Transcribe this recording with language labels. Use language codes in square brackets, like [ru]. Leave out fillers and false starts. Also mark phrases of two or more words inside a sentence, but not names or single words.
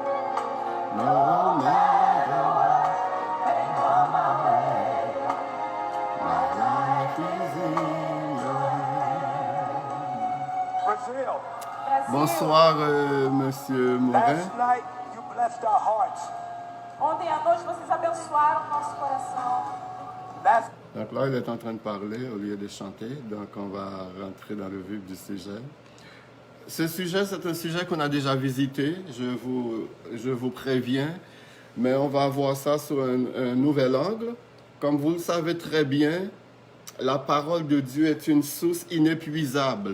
[en] No matter what may come my way, my life is in your hands. Brazil. [fr] Bonsoir, Monsieur Morin. [en] Last night you blessed our hearts. [pt] Ontem à noite vocês abençoaram o nosso coração. [en] Last [fr] Donc là, il est en train de parler au lieu de chanter. Donc, on va rentrer dans le vif du sujet. Ce sujet, c'est un sujet qu'on a déjà visité, je vous préviens, mais on va voir ça sous un nouvel angle. Comme vous le savez très bien, la parole de Dieu est une source inépuisable.